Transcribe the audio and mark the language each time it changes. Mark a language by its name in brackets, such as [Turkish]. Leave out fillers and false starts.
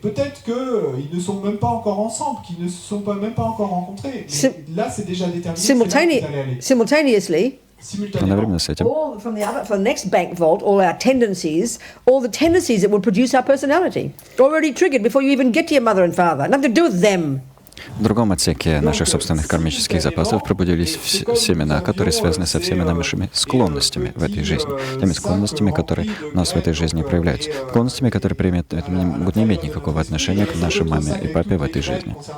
[French] Peut-être qu'ils ne sont même pas encore ensemble, qu'ils ne se sont même pas encore rencontrés. Mais là, c'est déjà déterminé. [English] Simultaneously, [Russian] одновременно с этим, [English] from the next bank vault, all our tendencies, all the tendencies that would produce our personality, already triggered before you even get to your mother and father. Nothing to do with them. [Russian] в другом отсеке наших собственных кармических запасов пробудились семена, которые связаны со всеми нашими склонностями в этой жизни. Теми склонностями, которые у нас в этой жизни проявляются. Склонностями, которые могут не иметь никакого отношения к нашей маме и папе в этой жизни.